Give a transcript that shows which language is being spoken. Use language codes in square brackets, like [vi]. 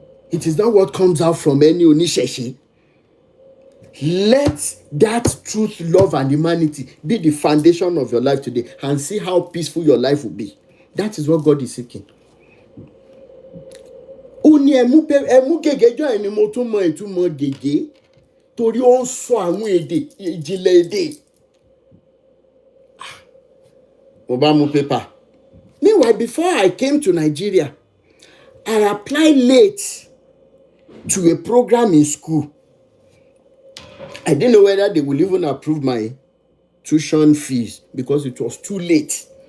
[en] It is not what comes out from any oníṣẹ̀ṣe. Let that truth, love, and humanity be the foundation of your life today, and see how peaceful your life will be. That is what God is seeking. [yo] Ó ní ẹmú gègé jọ ẹni mo tún mọ ìtumọ̀ gègé, torí ó ń sọ àwọn èdè ìjìnlẹ̀ èdè. Mo bá mú paper. [en] Meanwhile, before I came to Nigeria, I applied late to a program in school. I didn't know whether they will even approve my tuition fees because it was too late.